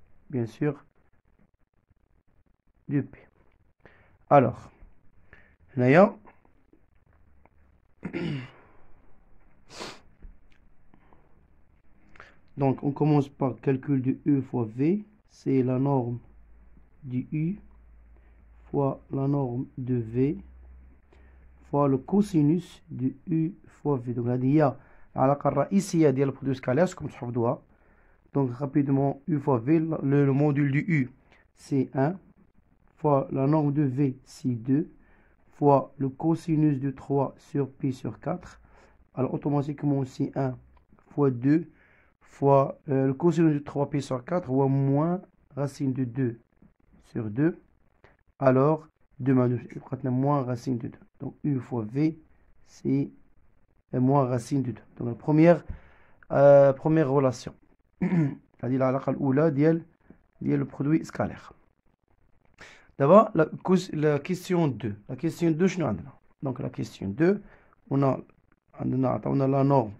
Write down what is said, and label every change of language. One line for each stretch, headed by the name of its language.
French: Bien sûr, 2P. Alors, là, donc on commence par le calcul de U fois V. C'est la norme du U fois la norme de V fois le cosinus de U fois V. Donc, il y a
Arabic: العلاقة الرئيسية ديال البرودوي سكالير كما تحفظوها.
French: Donc, rapidement, U fois V, le module du U, c'est 1, fois la norme de V, c'est 2, fois le cosinus de 3 sur P sur 4. Alors, automatiquement, c'est 1 fois 2, fois le cosinus de 3P sur 4, ou moins racine de 2 sur 2. Alors, 2 moins racine de 2. Donc, U fois V, c'est moins racine de 2. Donc, la première relation.
Arabic: هذه العلاقة الأولى ديال البرودوي سكالير.
French: D'abord, la question 2. La question 2
Arabic: شنو عندنا؟
French: Donc, la question 2, on a la norme.